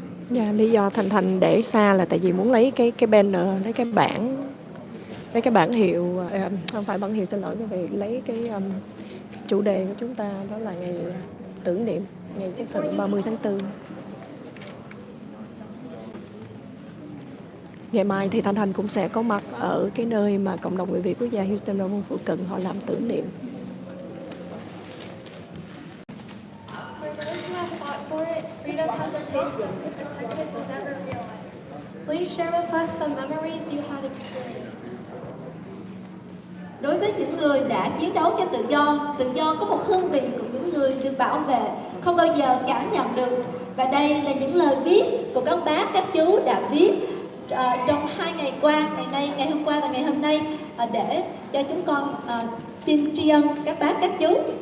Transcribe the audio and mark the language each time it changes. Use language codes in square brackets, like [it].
[vi] Dạ, lý do Thành để xa là tại vì muốn lấy cái banner, lấy cái bảng hiệu, không phải bảng hiệu, xin lỗi quý vị, lấy cái chủ đề của chúng ta đó là ngày tưởng niệm ngày quốc khánh 30 tháng 4. Ngày mai thì Thanh cũng sẽ có mặt ở cái nơi mà cộng đồng người Việt quốc gia Houston và vùng phụ cận họ làm tưởng niệm. [en] For those who have fought for it, freedom has a taste that the protected will never realize. Please share with us some memories you had experienced. [vi] Đối với những người đã chiến đấu cho tự do có một hương vị của những người được bảo vệ, không bao giờ cảm nhận được. Và đây là những lời viết của các bác, các chú đã viết trong 2 ngày qua, ngày hôm qua và ngày hôm nay để cho chúng con xin tri ân các bác, các chú.